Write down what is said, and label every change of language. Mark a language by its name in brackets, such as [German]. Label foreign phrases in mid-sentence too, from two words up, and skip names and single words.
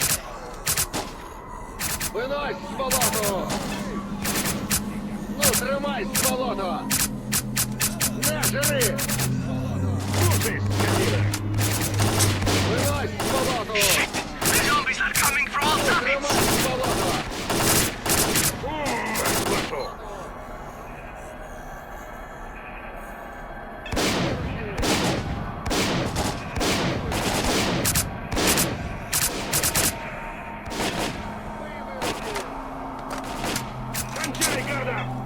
[Ukrainian] Винось з болоту! Ну, тримай з болота! Не, жири! Винось з болоту! [English] The zombies are coming from all [Ukrainian] Тримай [English] sides. [Ukrainian] з болота! [Russian] Мать вашу! Кончай, гада!